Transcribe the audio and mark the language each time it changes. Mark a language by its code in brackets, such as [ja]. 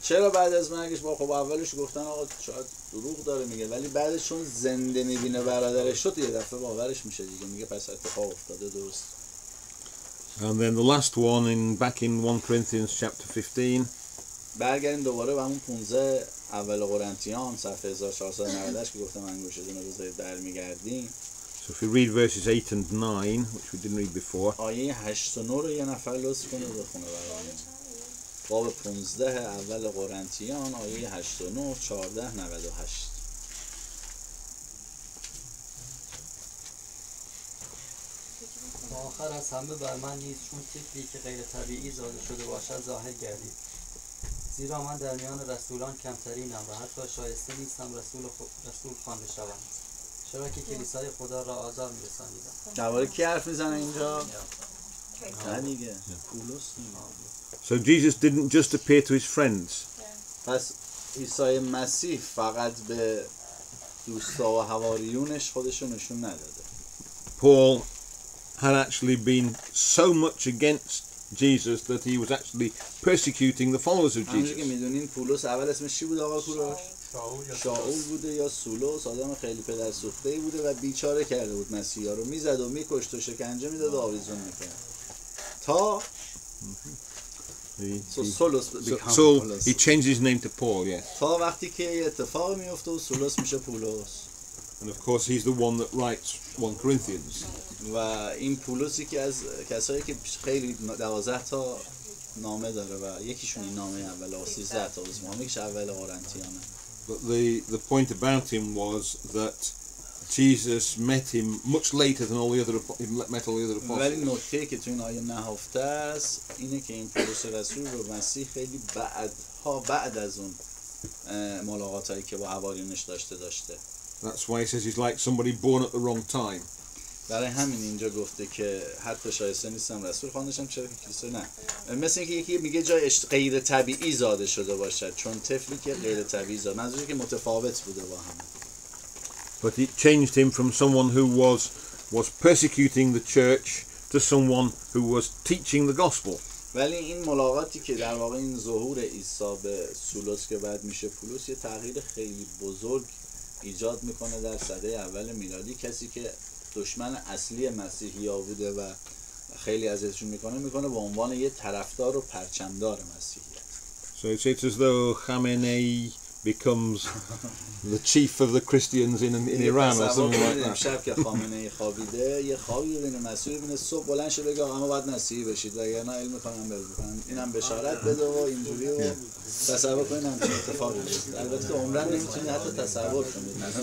[fa] چرا بعد از مرگش با خب اولش گفتن آقا شاید دروغ داره میگه ولی بعدش چون زنده میبینه برادرش شد یه دفعه باورش میشه دیگه میگه پس اتفاق افتاده درست. [en] And then the last one back in 1 Corinthians chapter 15. [fa] برگردیم دوباره به همون 15 اول قرنتیان صفحه 1498 که گفتم انگشتتون رو بذارید برمیگردیم. [en] So if you read verses 8 and 9, which we didn't read before. [fa] آیه 8 و 9 رو یه نفر لطف کنه بخونه برامون. باب 15 اول قرنتیان آیه 8 و 9 1498. آخر از همه بر من نیز چون طفلی که غیر طبیعی زاده شده باشد ظاهر گردید. زیرا من در میان رسولان کمترینم و حتی شایسته نیستم رسول خوانده شوم. چرا که کلیسای خدا را آزار می‌رسانیدم. درباره کی حرف میزنه اینجا؟ نه دیگه. پولس. [en] So Jesus didn't just appear to his friends. [fa] پس عیسی مسیح فقط به دوستا و حواریونش خودش رو نشون نداده. [en] Paul had actually been so much against Jesus that he was actually persecuting the followers of [fa] همونجوری که [en] Jesus. [fa] میدونین پولس اول اسمش چی بود آقا کوروش؟ شاول بوده یا سولوس، آدم خیلی پدر سوخته‌ای بوده و بیچاره کرده بود مسیحا رو، میزد و میکشت و شکنجه میداد و آویزون میکرد تا [en] So he changed his name to Paul, yes. [fa] تا وقتی که اتفاق میفته و سولوس میشه پولس. [en] And of course he's the one that writes 1 Corinthians. [fa] و این پولسی که از کسایی که خیلی 12 تا نامه داره و یکیشون این نامه اول 13 تا اسمه یکیش اول قرنتیانه. [en] But the point about him was that Jesus met him much later than all the other apostles. [fa] ولی نکته که تو این آیه نهفته است اینه که این پولس رسول رو مسیح خیلی بعد از اون ملاقاتایی که با حواریونش داشته. [en] That's why he says he's like somebody born at the wrong time. [fa] برای همین اینجا گفته که حتی شایسته نیستم رسول خواندشم چرا که کلیسا نه. مثل اینکه یکی میگه جای غیر طبیعی زاده شده باشد چون طفلی که غیر طبیعی زاده منظوری که متفاوت بوده با هم. [en] But it changed him from someone who was persecuting the church to someone who was teaching the gospel. [fa] ولی این ملاقاتی که در واقع این ظهور عیسی به سولوس که بعد میشه پولس یه تغییر خیلی بزرگ ایجاد میکنه در سده اول میلادی. کسی که دشمن اصلی مسیحی‌ها بوده و خیلی اذیتشون میکنه به عنوان یه طرفدار و پرچمدار مسیحیت. [en] So it's as though Khamenei becomes the chief of the Christians in Iran or something like that. [fa] شب که خامنه‌ای خوابیده یه خوابی ببینه مسیحی ببینه صبح بلند شه بگه آقا باید مسیحی بشید وگرنه علم می‌خوام بکنم اینم بشارت بده و اینجوری و تصور کنین همچین اتفاقی بیفته. البته عمرن نمیتونی حتی تصور کنید.